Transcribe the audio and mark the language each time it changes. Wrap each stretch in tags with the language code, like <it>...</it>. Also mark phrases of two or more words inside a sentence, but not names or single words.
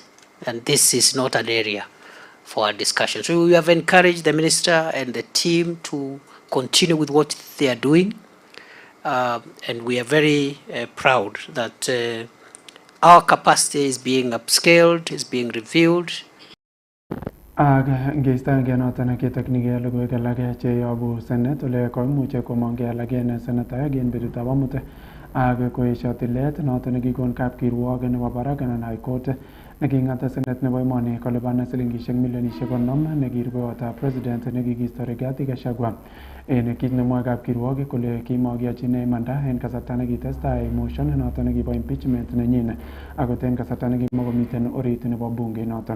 <en>And this is not an area for our discussion. So we have encouraged the minister and the team to continue with what they are doing. And we are very proud that our capacity is being upscaled, is being reviewed.</en> <kln>Ngeistangei noton ketaknigei logoiwek alak cheyobu Senate ole koimuche komong'e alak en senetaek en betutab amut ak koesio tilet noton nekikon kapkirwok nebo barak anan High Court neking'at Senate nebo emoni kolipan silingisiek milionisiek 50 nekirubeiwotab president nekikisto Rigathi Gachagua en kit nemwoe kapkirwok kole kimokiyochin imanda en kasarta nekitestai motion noton nekibo impeachment nenyin akot en kasarta nekimokomiten orit nebo bunge noton.</kln>